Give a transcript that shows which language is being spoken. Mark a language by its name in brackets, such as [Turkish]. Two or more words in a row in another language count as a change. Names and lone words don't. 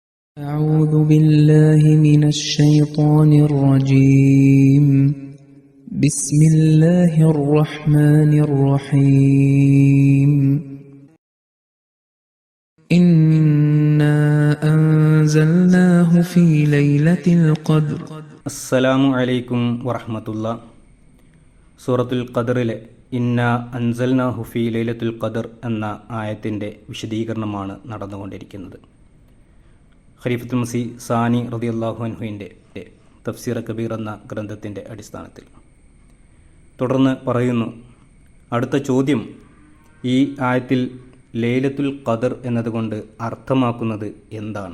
[Arabic] أعوذ بالله من الشيطان الرجيم بسم الله الرحمن الرحيم إنا أنزلناه في ليلة القدر السلام عليكم ورحمة الله. [Malayalam] സൂറത്തുൽ ഖദറിലെ [Arabic] إنا أنزلناه في ليلة القدر [Malayalam] എന്ന ആയത്തിൻ്റെ വിശദീകരണമാണ് നടന്നുകൊണ്ടിരിക്കുന്നത്. ഖലീഫത്തുൽ മസീഹ് സാനി [Arabic] رضي الله عنه [Malayalam] തഫ്സീർ കബീർ എന്ന ഗ്രന്ഥത്തിൻ്റെ അടിസ്ഥാനത്തിൽ തുടർന്ന് പറയുന്നു, അടുത്ത ചോദ്യം, ഈ ആയത്തിൽ ലൈലത്തുൽ ഖദർ എന്നതുകൊണ്ട് അർത്ഥമാക്കുന്നത് എന്താണ്?